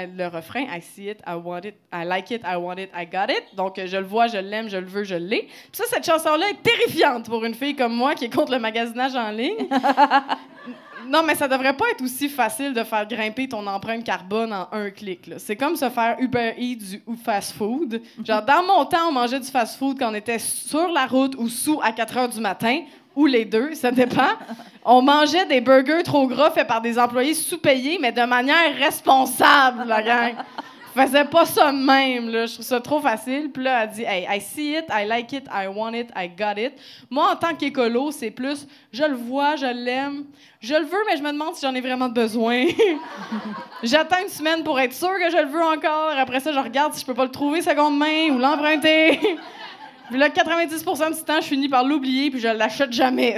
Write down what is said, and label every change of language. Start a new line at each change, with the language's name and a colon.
French: Le refrain,
English: I see it, I want it, I like it, I want it, I got it.
French: Donc, je le vois, je l'aime, je le veux, je l'ai. Puis ça, cette chanson-là est terrifiante pour une fille comme moi qui est contre le magasinage en ligne. Non, mais ça devrait pas être aussi facile de faire grimper ton empreinte carbone en un clic, là. C'est comme se faire Uber Eats ou fast-food. Genre, dans mon temps, on mangeait du fast-food quand on était sur la route ou sous à 4 heures du matin. Ou les deux, ça dépend. On mangeait des burgers trop gras faits par des employés sous-payés, mais de manière responsable, la gang. Faisait pas ça de même, là. Je trouve ça trop facile. Puis là, elle dit, hey,
English: I see it, I like it, I want it, I got it.
French: Moi, en tant qu'écolo, c'est plus, je le vois, je l'aime, je le veux, mais je me demande si j'en ai vraiment besoin. J'attends une semaine pour être sûre que je le veux encore. Après ça, je regarde si je peux pas le trouver seconde main ou l'emprunter. Puis là, 90% du temps, je finis par l'oublier puis je l'achète jamais.